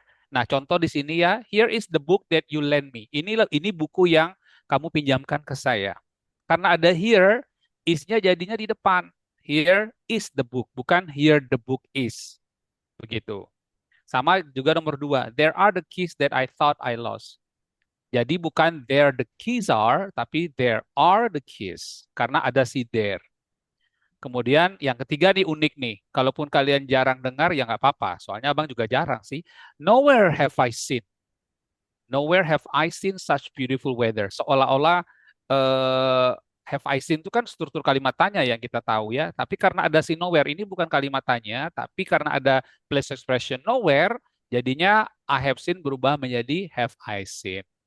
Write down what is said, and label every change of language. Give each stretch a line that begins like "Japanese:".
Indonesian: Nah, contoh di sini ya,
English: here is the book that you lend me.
Indonesian: Ini buku yang kamu pinjamkan ke saya. Karena ada here, is-nya jadinya di depan.
English: Here is the book, bukan here the book is.
Indonesian: Begitu. Sama juga nomor dua,
English: there are the keys that I thought I lost.
Indonesian: Jadi bukan
English: there the keys are, tapi there are the keys.
Indonesian: Karena ada si there. Kemudian yang ketiga nih unik nih. Kalaupun kalian jarang dengar ya nggak apa-apa. Soalnya abang juga jarang sih.
English: Nowhere have I seen. Nowhere have I seen such beautiful weather.
Indonesian: Seolah-olah
English: have I seen
Indonesian: itu kan struktur kalimat tanya yang kita tahu ya. Tapi karena ada si nowhere ini bukan kalimat tanya, tapi karena ada place expression nowhere, jadinya
English: I have seen
Indonesian: berubah menjadi
English: have I seen.